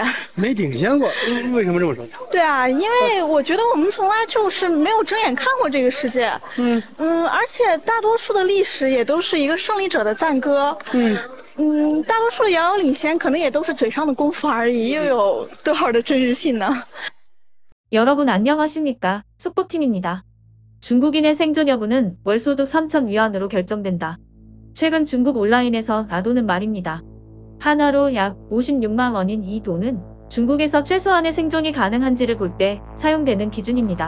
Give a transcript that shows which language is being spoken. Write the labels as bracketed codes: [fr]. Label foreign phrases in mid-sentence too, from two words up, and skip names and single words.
[zh] 没领先过，为什么这么说？对啊，因为我觉得我们从来就是没有睁眼看过这个世界。而且大多数的历史也都是一个胜利者的赞歌。大多数的遥遥领先可能也都是嘴上的功夫而已，又有多少的真实性呢？ [ko] 여러분 안녕하십니까? 속보팀입니다. 중국인의 생존 여부는 월소득 3천 위안으로 결정된다. 최근 중국 온라인에서 나도는 말입니다. 한화로 약 56만 원인 이 돈은 중국에서 최소한의 생존이 가능한지를 볼 때 사용되는 기준입니다.